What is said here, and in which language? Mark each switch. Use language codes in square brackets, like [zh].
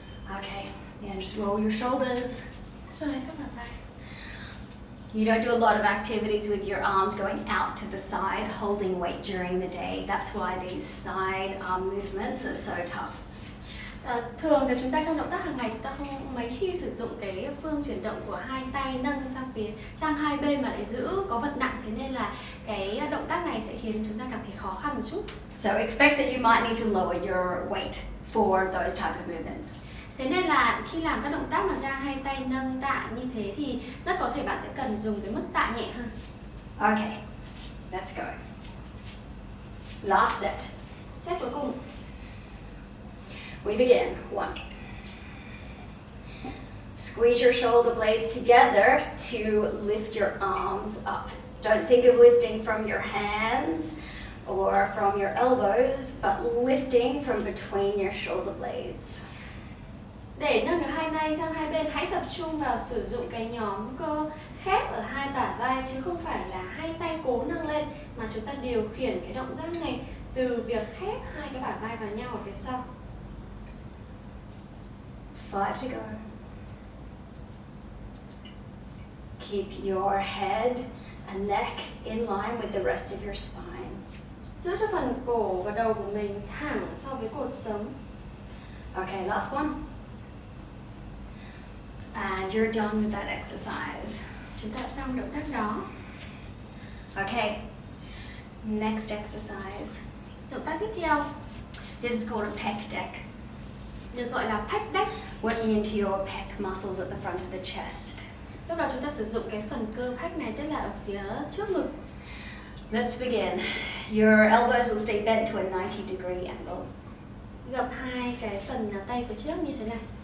[en] Okay, and just roll your shoulders. [vi] Xoay các bả vai. [en] You don't do a lot of activities with your arms going out to the side, holding weight during the day. That's why these side arm movements are so tough. [vi] Thường thì chúng ta trong động tác hàng ngày chúng ta không mấy khi sử dụng cái phương chuyển động của hai tay nâng sang hai bên mà lại giữ có vật nặng, thế nên là cái động tác này sẽ khiến chúng ta cảm thấy khó khăn một chút. [en] So expect that you might need to lower your weight for those type of movements. [vi] Thế nên là khi làm các động tác mà giang hai tay nâng tạ như thế thì rất có thể bạn sẽ cần dùng cái mức tạ nhẹ hơn. [en] Okay, let's go. Last set. [vi] Set cuối cùng. [en] We begin. 1. Squeeze your shoulder blades together to lift your arms up. Don't think of lifting from your hands or from your elbows, but lifting from between your shoulder blades. [vi] Để nâng được hai tay sang hai bên, hãy tập trung vào sử dụng cái nhóm cơ khép ở hai bả vai chứ không phải là hai tay cố nâng lên, mà chúng ta điều khiển cái động tác này từ việc khép hai cái bả vai vào nhau ở phía sau. [en] 5 to go. Keep your head and neck in line with the rest of your spine. [vi] Giữ cho phần cổ và đầu của mình thẳng so với cột sống. [en] Okay, last one. And you're done with that exercise. [vi] Chúng ta xong động tác đó. [en] Okay, next exercise. [vi] Động tác tiếp theo [en] This is called a pec deck. [vi] được gọi là pec deck. [en] Working into your pec muscles at the front of the chest. [vi] Lúc đó chúng ta sử dụng cái phần cơ pec này, tức là ở phía trước ngực. [en] Let's begin. Your elbows will stay bent to a 90-degree angle. [vi] Gập hai cái phần tay phía trước như thế này.